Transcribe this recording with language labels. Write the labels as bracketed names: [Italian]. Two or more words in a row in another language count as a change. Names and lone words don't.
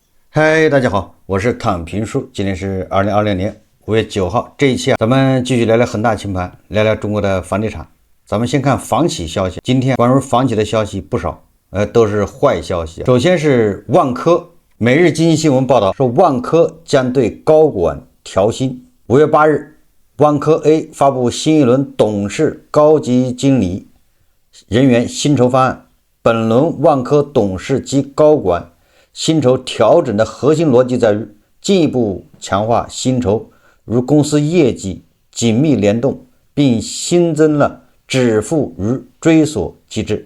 [Chinese] 嗨，大家好，我是躺平叔，今天是2020年5月9号。这一期咱們繼續聊聊恒大清盤，聊聊中國的房地產。咱們先看房企消息，今天關於房企的消息不少，都是壞消息。首先是萬科，每日經濟新聞報道說，萬科將對高管調薪。5月8日，萬科 A 發布新一輪董事、高級經理人員薪酬方案。本輪萬科董事及高管薪酬調整的核心邏輯在於進一步強化薪酬與公司業績緊密聯動，並新增了止付與追索機制。